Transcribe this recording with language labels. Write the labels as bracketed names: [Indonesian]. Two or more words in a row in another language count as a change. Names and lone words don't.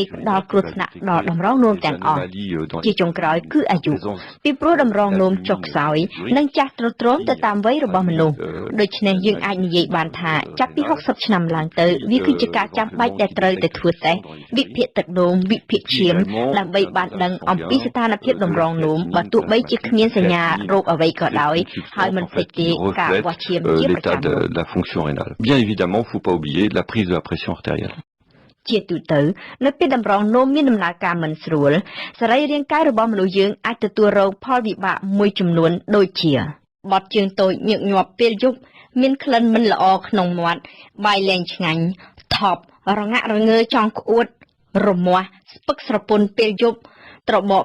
[Khmer] ផ្ដល់គ្រោះថ្នាក់ដល់តម្រងនោមទាំងអស់ជាចុងក្រោយគឺអាយុពីព្រោះតម្រងនោមចុះខ្សោយនិងចាស់ទ្រុឌទ្រោមទៅតាមវ័យរបស់មនុស្សដូច្នេះយើងអាចនិយាយបានថាចាប់ពី60ឆ្នាំឡើងទៅវាគឺជាការចាំបាច់ដែលត្រូវតែធ្វើតេស្តវិភាគទឹកនោមវិភាគឈាមដើម្បីបានដឹងអំពីស្ថានភាពតម្រងនោមបើទោះបីជាគ្មានសញ្ញារោគអ្វីក៏ដោយហើយមិនភ្លេចទេការវាស់ឈាមជាប្រចាំ [French] la fonction rénale. Bien évidemment, faut pas oublier la prise de la pression artérielle. [Khmer] ជាទូទៅនៅពេលតម្រងនោមមានដំណើរការមិនស្រួលសរីរាង្គកាយរបស់មនុស្សយើងអាចទទួលរងផលវិបាកមួយចំនួនដូចជាបត់ជើងតូចញឹកញាប់ពេលយ ប់មានក្លិនមិនល្អក្នុងមាត់បាយលែងឆ្ងាញ់ថប់រងាក់រងើចង់ក្អួតរមាស់ស្ពឹកស្រពន់ពេលយប់ត្របក